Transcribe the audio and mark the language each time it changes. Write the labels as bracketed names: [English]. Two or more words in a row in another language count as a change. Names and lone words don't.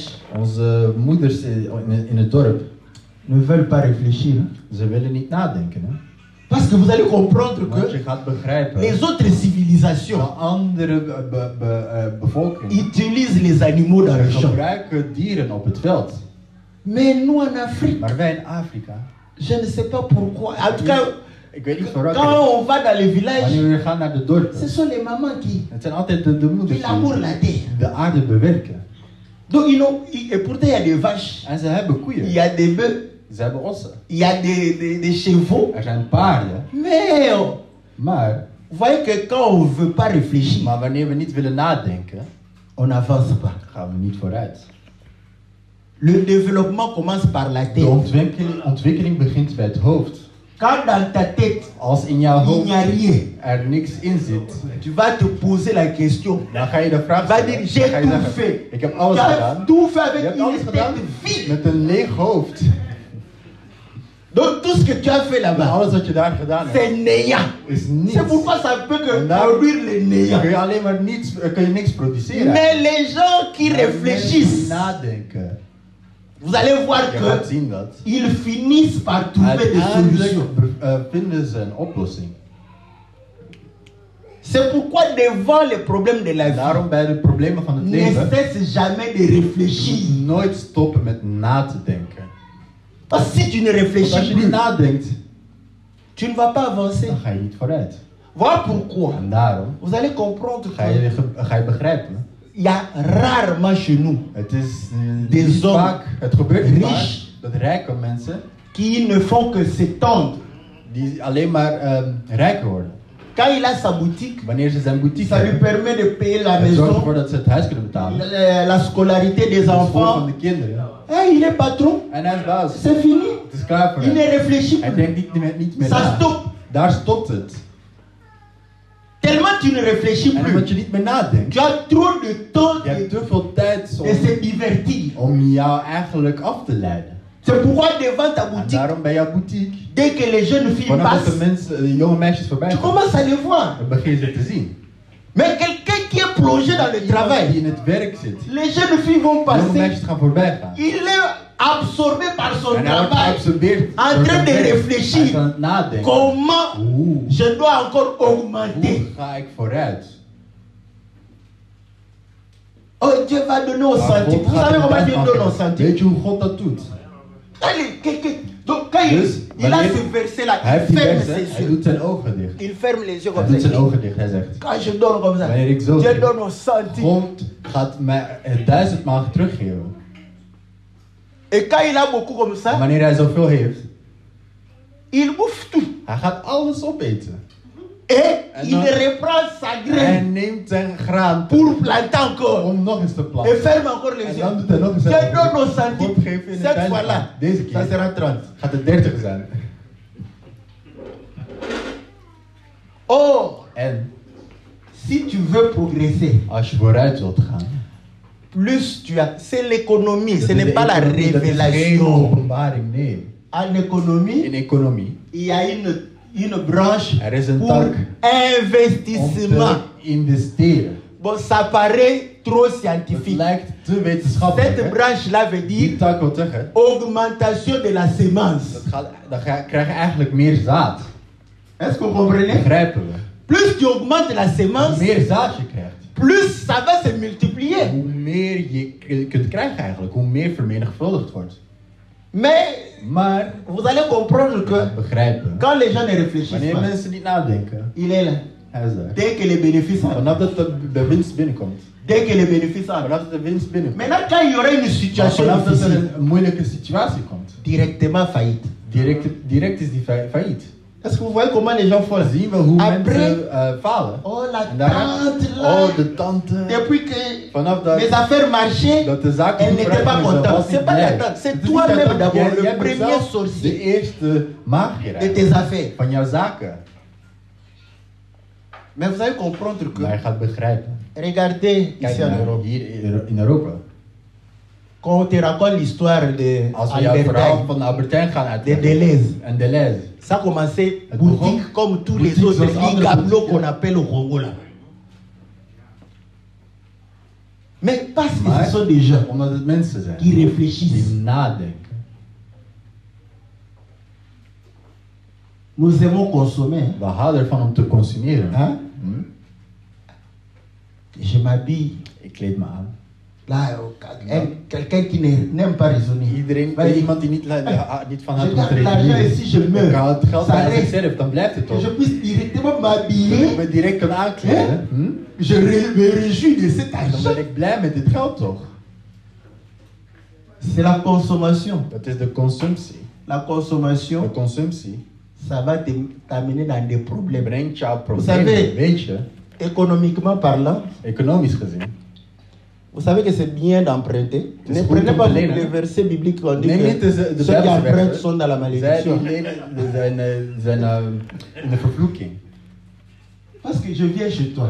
[Dutch] onze moeders in het dorp, [French] ne veulent pas réfléchir. [Dutch] ze willen niet nadenken. Hè? [French] Parce que vous allez comprendre [Dutch] Want je [French] que [Dutch] gaat begrijpen, [French] les autres de civilisations [Dutch] andere bevolkingen [French] utilisent les animaux dans le champ. [Dutch] gebruiken dieren op het veld. [French] Mais nous en Afrique, [Dutch] Maar wij in Afrika, [French] je ne sais pas pourquoi. En tout cas, [Dutch] ik weet niet vooral, [French] quand on va dans les villages, [Dutch] wanneer we gaan naar de dorpen, [French] ce sont les mamans [Dutch] het zijn altijd de moeders [French] qui labourent [Dutch] die [French] la terre. [Dutch] de aarde bewerken. [French] Donc, et pourtant, il y a des vaches, [Dutch] En ze hebben [French] il [Dutch] koeien, [French] y a des bœufs, [Dutch] ze hebben ossen, [French] il y a des chevaux. [Dutch] er zijn paarden. [French] Mais [Dutch] Maar, [French] vous voyez que quand on ne veut pas réfléchir, [Dutch] maar wanneer we niet willen nadenken, [French] on n'avance pas. [Dutch] gaan we niet vooruit. [French] Le développement commence par la [Dutch] De [French] tête. [Dutch] ontwikkeling begint bij het hoofd. [French] Quand dans ta tête, [Dutch] Als in jouw [French] il [Dutch] hoofd [French] n'y a rien, [Dutch] er niks in zit, [French] tu vas te poser la question. [Dutch] dan ga je de vraag [French] Va [Dutch] stellen. [French] dire, j'ai [Dutch] Dan ga je [French] tout [Dutch] zeggen, [French] fait. [Dutch] ik heb [French] Tu [Dutch] alles [French] as [Dutch] gedaan. [French] tout fait [Dutch] Je [French] avec [Dutch] hebt alles [French] une [Dutch] gedaan [French] tête vide. [Dutch] met een leeg hoofd. [French] Donc tout ce que tu as fait [Dutch] Maar [French] là-bas, [Dutch] alles wat je daar gedaan hebt, [French] c'est néant. [Dutch] is niets. [French] C'est pourquoi ça peut que [Dutch] En daar [French] produire le néant. [Dutch] kun je alleen maar niets, kun je niks produceren. [French] Mais les gens qui [Dutch] Maar mensen die [French] réfléchissent, [Dutch] nadenken, [French] vous allez voir [Dutch] je gaat [French] que [Dutch] zien dat [French] ils finissent par trouver des [Dutch] uiteindelijk [French] solutions. [Dutch] vinden ze een oplossing. [French] C'est pourquoi devant les problèmes de la vie, [Dutch] Daarom bij de problemen van het [French] ne [Dutch] leven [French] cesse jamais de réfléchir. [Dutch] nooit stoppen met na te denken. [French] Parce que si tu ne [Dutch] Want [French] réfléchis [Dutch] als je niet [French] plus, [Dutch] nadenkt, [French] tu ne vas pas avancer. [Dutch] dan ga je niet vooruit. [French] Voilà pourquoi. [Dutch] En daarom [French] Vous allez comprendre [Dutch] ga je begrijpen. [French] qu'il y a rarement chez nous [Dutch] Het is [French] Des [Dutch] niet [French] hommes [Dutch] vaak, het gebeurt niet [French] riches [Dutch] vaak dat rijke mensen [French] qui ne font que s'étendre. [Dutch] die alleen maar rijker worden. [French] Quand il a sa boutique, [Dutch] Wanneer ze zijn boutique [French] ça lui [Dutch] hebben, [French] permet de payer la [Dutch] het zorgt [French] maison, [Dutch] ervoor dat ze het huis kunnen betalen. [French] la scolarité des [Dutch] De school van [French] enfants. [Dutch] de kinderen. [French] Hey, il est patron, [Dutch] En hij is baas. [French] c'est fini. [Dutch] Het is klaar voor [French] Il ne [Dutch] hem. [French] réfléchit [Dutch] Hij [French] plus. [Dutch] denkt niet meer [French] Ça [Dutch] na. [French] stoppe. [Dutch] Daar stopt het. [French] Tellement tu ne réfléchis [Dutch] En [French] plus. [Dutch] omdat je niet meer nadenkt. [French] Tu as trop de temps [Dutch] Je hebt te veel tijd [French] de se divertir. [Dutch] om jou eigenlijk af te leiden. [French] C'est pourquoi devant ta [Dutch] En [French] boutique, [Dutch] daarom bij jouw boutique, [French] dès que les jeunes filles [Dutch] vanaf dat de [French] passent, [Dutch] mensen, de jonge meisjes voorbij [French] tu [Dutch] komen, [French] commences à les voir. [Dutch] dan begin je ze te zien. [French] Mais quelqu'un qui est plongé dans le [Dutch] Die [French] travail, [Dutch] in het werk zit. [French] les jeunes filles vont [Dutch] De jonge [French] passer. [Dutch] meisjes gaan voorbij gaan. [French] Il est absorbé par son [Dutch] En hij wordt [French] travail, [Dutch] geabsorbeerd [French] en [Dutch] door [French] train [Dutch] zijn [French] de [Dutch] werk. [French] réfléchir. [Dutch] Hij is aan het nadenken. [French] comment [Dutch] Hoe [French] je dois encore augmenter. [Dutch] ga ik vooruit? [French] Oh, Dieu va donner au [Dutch] Maar [French] centime. [Dutch] God [French] Vous [Dutch] gaat [French] savez [Dutch] er [French] comment [Dutch] tijd [French] Dieu [Dutch] van [French] donne au [Dutch] geven. [French] centime? [Dutch] Weet je hoe God dat doet? [French] Donc quand [Dutch] Dus, [French] il a [Dutch] wanneer- [French] ce verset-là, [Dutch] Hij heeft [French] il [Dutch] die [French] ferme [Dutch] versen, [French] ses [Dutch] hij [French] yeux. [Dutch] doet zijn ogen dicht. [French] Il ferme les yeux [Dutch] Hij [French] comme [Dutch] doet zijn [French] ça. [Dutch] ogen dicht, hij zegt. [French] Quand je donne comme ça, [Dutch] Wanneer ik zo [French] Dieu [Dutch] geef, [French] donne au centime. [Dutch] God gaat mij het 1000-maal teruggeven. [French] Et quand il a beaucoup comme [Dutch] En [French] ça, [Dutch] wanneer hij zoveel heeft, [French] il bouffe tout. [Dutch] hij gaat alles opeten. [French] Et [Dutch] En [French] il [Dutch] dan- [French] reprend sa [Dutch] Hij [French] graine [Dutch] neemt zijn graan [French] pour planter encore. [Dutch] om nog eens te [French] Et [Dutch] planten. [French] ferme encore les [Dutch] En [French] yeux. [Dutch] dan doet hij nog eens [French] Dieu [Dutch] zijn [French] donne au [Dutch] ogen. [French] centime. [Dutch] God geeft in het [French] Cette [Dutch] 1000-maal. [French] fois-là, [Dutch] Deze [French] ça [Dutch] keer [French] sera 30. [Dutch] gaat het 30 zijn. [French] Or, [Dutch] En [French] si tu veux progresser, [Dutch] als je vooruit wilt gaan, [French] plus tu as. C'est l'économie, [Dutch] dat [French] ce [Dutch] is [French] n'est [Dutch] de [French] pas la [Dutch] economie, dat is geen [French] révélation. [Dutch] openbaring, nee. [French] En économie, [Dutch] In economie, [French] il y a une branche [Dutch] er is een [French] pour [Dutch] tak om [French] investissement. [Dutch] te investeren. [French] Bon, ça paraît trop [Dutch] Het [French] scientifique. [Dutch] lijkt te wetenschappelijk. [French] Cette hè? branche-là veut [Dutch] Die [French] dire [Dutch] tak wil zeggen, [French] augmentation de la semence. [Dutch] dan krijg je eigenlijk meer zaad. [French] Est-ce que vous comprenez? [Dutch] Begrijpen we? [French] Plus tu augmentes la [Dutch] Hoe [French] semence, [Dutch] meer zaad je krijgt, [French] plus ça va se multiplier. [Dutch] hoe meer je kunt krijgen eigenlijk. Hoe meer vermenigvuldigd wordt. [French] Mais [Dutch] Maar, [French] vous allez comprendre que [Dutch] begrijpen, [French] quand les gens ne réfléchissent [Dutch] wanneer [French] pas, [Dutch] mensen niet nadenken, [French] il est là. [Dutch] hij is daar. [French] Dès que les bénéfices entrent. [Dutch] Vanaf dat de winst binnenkomt. [French] Dès que les bénéfices entrent. [Dutch] Vanaf dat de winst binnenkomt. [French] Maintenant, quand il y aura une [Dutch] Maar [French] situation [Dutch] vanaf dat er [French] difficile, [Dutch] een moeilijke situatie komt. [French] directement faillite. [Dutch] Direct is die failliet. [French] Est-ce que vous voyez comment les gens font là? [Dutch] Zien we hoe [French] Après, [Dutch] mensen falen. [French] oh la [Dutch] En daar, [French] tante là, [Dutch] oh de tante. [French] depuis que [Dutch] Vanaf dat, [French] mes affaires marchaient, [Dutch] dat de zaken [French] elle [Dutch] goed [French] n'était pas [Dutch] vooruit gingen, [French] contente. [Dutch] was [French] C'est [Dutch] niet [French] pas la [Dutch] blij. [French] tante, c'est [Dutch] Het is [French] toi-même [Dutch] niet dat [French] d'abord [Dutch] jij- [French] le [Dutch] jij bent [French] premier [Dutch] zelf [French] sorcier [Dutch] de eerste magier [French] de tes affaires. [Dutch] van jouw zaken. [French] Mais vous allez comprendre que, [Dutch] Maar je gaat begrijpen. [French] regardez [Dutch] Kijk [French] ici en [Dutch] naar [French] Europe, [Dutch] hier in Europa. [French] quand on te raconte l'histoire de [Dutch] Als we jouw [French] Albert [Dutch] verhaal Heijn, van Albertijn gaan [French] de [Dutch] uitleggen. [French] Deleuze, [Dutch] En Deleuze. [French] ça a commencé [Dutch] Het [French] boutique [Dutch] begon- [French] comme tous les [Dutch] boutique [French] autres [Dutch] zoals andere [French] ligablos [Dutch] boutiques. [French] qu'on appelle au Congo là. Mais parce que [Dutch] Maar [French] ce sont des gens [Dutch] omdat het mensen zijn [French] qui réfléchissent. [Dutch] die nadenken. [French] Nous aimons consommer. Hein? [Dutch] We houden ervan om te consumeren. Hein? Hm? [French] Je m'habille. [Dutch] Ik kleed me aan. [French] Là, quelqu'un qui n'aime pas raisonner. [Dutch] Iedereen, [French] Ouais. [Dutch] iemand die niet van [French] Je [Dutch] houdt om te [French] garde l'argent [Dutch] redeneren. [French] et si je [Dutch] Ik [French] meurs, [Dutch] haal het geld [French] ça [Dutch] bij [French] reste. [Dutch] zichzelf, dan blijft het [French] Que [Dutch] toch. [French] je puisse directement [Dutch] Ik [French] m'habiller. [Dutch] me direct kan aankleden. Hm? [French] Je me réjouis de cet [Dutch] Dan [French] argent. [Dutch] ben ik blij met dit geld toch. [French] C'est la consommation. [Dutch] Dat is de consumptie. [French] La [Dutch] De [French] consommation, [Dutch] consumptie [French] ça va t'amener dans des problèmes. [Dutch] brengt jouw [French] savez- [Dutch] problemen. Weet je, [French] Économiquement parlant, [Dutch] economisch gezien. [French] vous savez que c'est bien d'emprunter. C'est Ne [Dutch] goed [French] prenez [Dutch] om [French] pas [Dutch] te lenen. [French] les versets bibliques où on dit [Dutch] Neem [French] que [Dutch] niet de [French] ceux qui [Dutch] Bijbelse [French] empruntent [Dutch] versen. [French] sont dans la [Dutch] Zij die [French] malédiction. [Dutch] lenen zijn in de vervloeking. [French] Parce que je viens chez toi.